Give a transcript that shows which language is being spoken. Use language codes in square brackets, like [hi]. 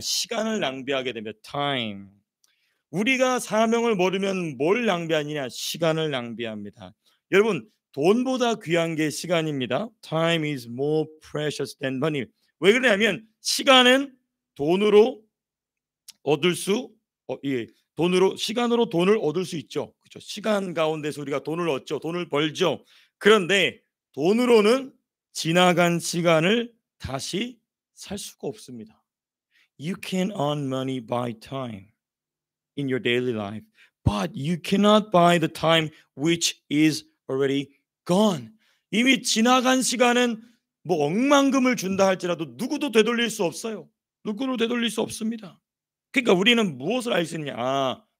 [ko] 시간을 낭비하게 됩니다. [en] time. [ko] 우리가 사명을 모르면 뭘 낭비하느냐? 시간을 낭비합니다. 여러분, 돈보다 귀한 게 시간입니다. [en] Time is more precious than money. [ko] 왜 그러냐면 시간은 돈으로 얻을 수 시간으로 돈을 얻을 수 있죠. 그렇죠? 시간 가운데서 우리가 돈을 얻죠. 돈을 벌죠. 그런데 돈으로는 지나간 시간을 다시 살 수가 없습니다. [en] You can earn money by time in your daily life, but you cannot buy the time which is already gone. [ko] 이미 지나간 시간은 뭐 억만금을 준다 할지라도 누구도 되돌릴 수 없어요. 누구도 되돌릴 수 없습니다. 그러니까 우리는 무엇을 알 수 있냐?